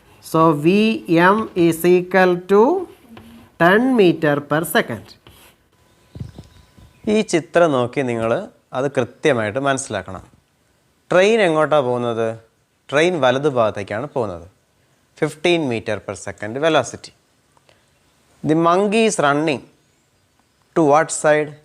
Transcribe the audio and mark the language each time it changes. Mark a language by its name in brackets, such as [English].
[English] So Vm is equal to 10 meter per second. [Malayalam] ഈ ചിത്രം നോക്കി നിങ്ങൾ അത് കൃത്യമായിട്ട് മനസ്സിലാക്കണം. ട്രെയിൻ എങ്ങോട്ടാണ് പോകുന്നത്? ട്രെയിൻ വലതു ഭാഗത്തേക്കാണ് പോകുന്നത്. [English] 15 meter per second velocity. The monkey is running to what side?